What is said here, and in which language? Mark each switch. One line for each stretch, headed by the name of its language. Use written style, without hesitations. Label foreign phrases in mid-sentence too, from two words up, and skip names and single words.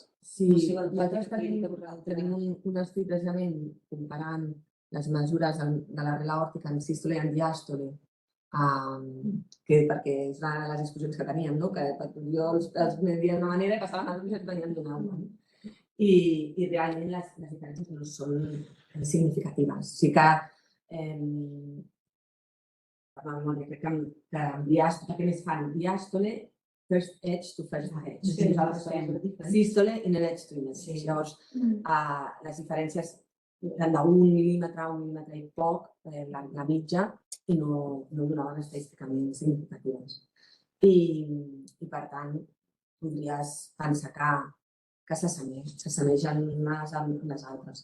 Catalan: Sí, nosaltres tenim un estudi precisament comparant les mesures de l'arrel aòrtica en sístole i en diàstole, perquè és una de les discussions que teníem, no? Que jo els media d'una manera i passaven a l'altre i venien d'una altra. I realment les diferències no són significatives. Sí que crec que en diàstole, què més fan? Diàstole,
English: first edge to first edge.
Catalan: Nosaltres fem sístole i en
English: edge to edge.
Catalan: Llavors, les diferències eren d'1 mil·límetre, 1 mil·límetre i poc, la mitja, i no donaven estadísticament significatives. I per tant, podries pensar que s'assemeixen unes amb les altres.